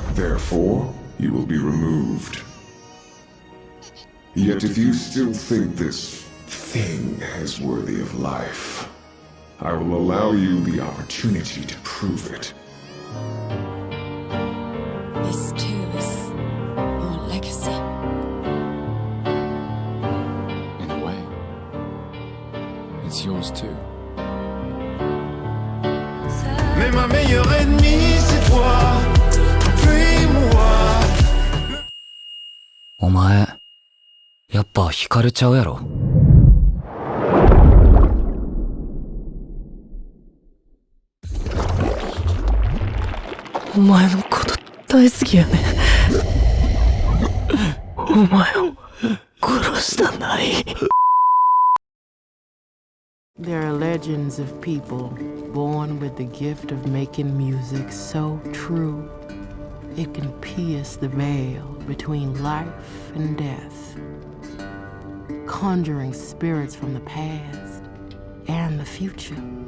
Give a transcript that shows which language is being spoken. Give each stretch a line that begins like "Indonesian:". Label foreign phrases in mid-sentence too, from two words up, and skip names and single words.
English: Therefore, you will be removed. Yet if you still think this thing is worthy of life, I will allow you the opportunity to prove it. This too is your legacy. In a way, it's yours too.
French: Mais ma meilleure ennemie, c'est toi. Fuis-moi.
Japanese: お前、やっぱ惹かれちゃうやろ。お前のこと大好きやね。お前を殺したない。
English: There are legends of people born with the gift of making music so true it can pierce the veil between life and death, conjuring spirits from the past and the future.